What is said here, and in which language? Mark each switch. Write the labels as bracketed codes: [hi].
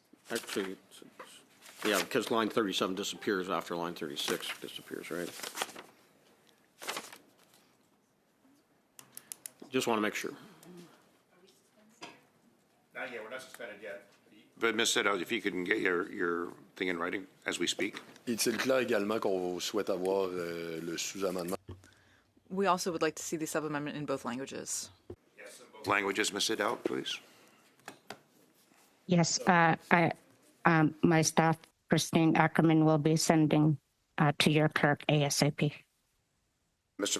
[en] Actually, yeah, because line 37 disappears after line 36 disappears, right? Just want to make sure. Not yet. We're not suspended yet. But Ms. Sedal, if you can get your thing in writing as we speak. [fr] Est-il clair également qu'on souhaite avoir le sous-amendement? [en] We also would like to see the sub-amendment in both languages. Languages, Ms. Adele, please. Yes, my staff, Christine Ackerman, will be sending to your clerk ASAP. Mr.